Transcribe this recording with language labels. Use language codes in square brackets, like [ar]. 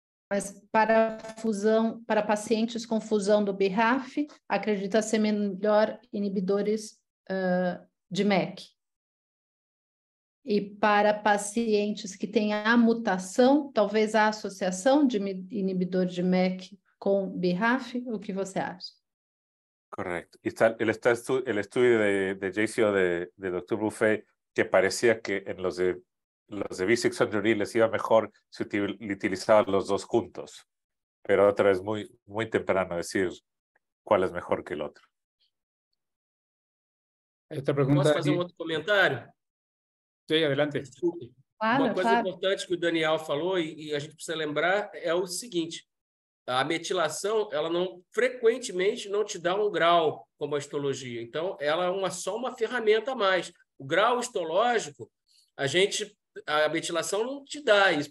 [pt] Mas para pacientes com fusão do BRAF, acredita ser melhor inibidores de MEK. E para pacientes que têm a mutação, talvez a associação de inibidor de MEK com BRAF, o que você acha? [es] Correcto. Y está el estudio de JCO de Dr. Buffet, que parecía que en los de V600E les iba mejor si utilizaban los dos juntos. Pero otra vez muy temprano decir cuál es mejor que el otro. Hay otra pregunta. [pt] Posso fazer outro comentário? [es] Sí, adelante. [pt] Desculpe. [es] Claro, [pt] Uma coisa [es] claro. [pt] importante que o Daniel falou e a gente precisa lembrar é o seguinte: a metilação, ela não frequentemente não te dá um grau como a histologia. Então, ela é só uma ferramenta a mais. O grau histológico, a metilação não te dá isso.